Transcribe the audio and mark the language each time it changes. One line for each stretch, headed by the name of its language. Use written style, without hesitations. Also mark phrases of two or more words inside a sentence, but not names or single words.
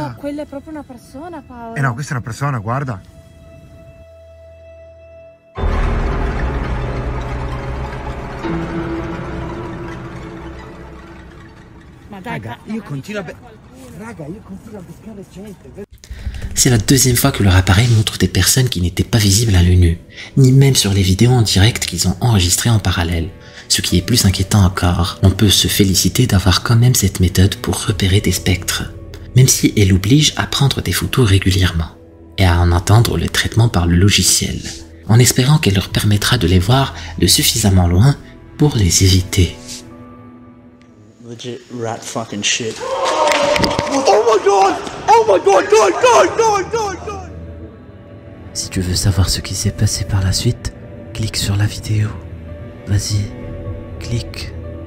Italian: No, quella è proprio una persona, Paolo. Eh no, questa è una persona, guarda. Ma dai, Raga, io continuo a pescare gente.
French: C'est la deuxième fois que leur appareil montre des personnes qui n'étaient pas visibles à l'œil nu, ni même sur les vidéos en direct qu'ils ont enregistrées en parallèle. Ce qui est plus inquiétant encore, on peut se féliciter d'avoir quand même cette méthode pour repérer des spectres, même si elle oblige à prendre des photos régulièrement. et à en attendre le traitement par le logiciel, en espérant qu'elle leur permettra de les voir de suffisamment loin pour les éviter.
English: Legit rat fucking shit. Oh my god! Oh my god! God!
French: Si tu veux savoir ce qui s'est passé par la suite, clique sur la vidéo. Vas-y, clique.